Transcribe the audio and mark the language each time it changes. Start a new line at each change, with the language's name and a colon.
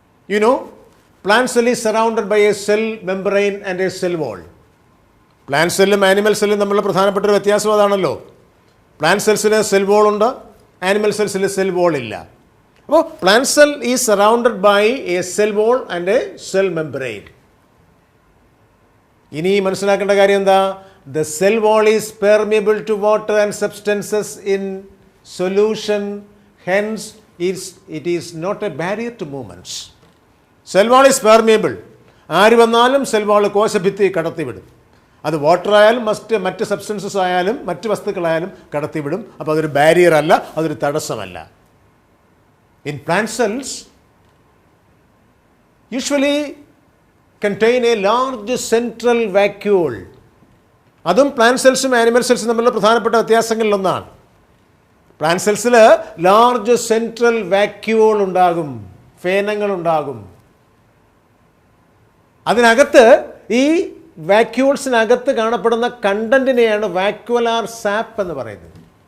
English: You know, plant cell is surrounded by a cell membrane and a cell wall.
Malayalam: Plant സെല്ലും animal സെല്ലും തമ്മിലുള്ള പ്രധാനപ്പെട്ട ഒരു വ്യത്യാസം അതാണല്ലോ. പ്ലാന്റ് സെൽസിന് സെൽ വാൾ ഉണ്ട്, ആനിമൽ സെൽസിന് സെൽ വാൾ ഇല്ല.
English: അപ്പോൾ plant cell is surrounded by a cell wall and a cell membrane.
Malayalam: ഇനി മനസ്സിലാക്കേണ്ട കാര്യം എന്താ?
English: The cell wall is permeable to water and substances in solution, hence it is not a barrier to movements. Cell wall is permeable.
Malayalam: ആര് വന്നാലും cell wall കോശഭിത്തി കടത്തിവിടും. അത് water ആയാലും മറ്റ് substances ആയാലും മറ്റ് വസ്തുക്കളായാലും കടത്തിവിടും. അപ്പോൾ അതൊരു ബാരിയർ അല്ല, അതൊരു തടസ്സമല്ല.
English: In plant cells usually contain a large central vacuole.
Malayalam: അതും പ്ലാന്റ് സെൽസും ആനിമൽ സെൽസും തമ്മിലുള്ള പ്രധാനപ്പെട്ട വ്യത്യാസങ്ങളിലൊന്നാണ്. പ്ലാന്റ് സെൽസിൽ ലാർജ് സെൻട്രൽ വാക്യൂൾ ഉണ്ടാകും, ഫേനങ്ങളുണ്ടാകും. അതിനകത്ത് ഈ വാക്യൂൾസിനകത്ത് കാണപ്പെടുന്ന കണ്ടന്റിനെയാണ് വാക്യുലാർ സാപ്പ് എന്ന് പറയുന്നത്.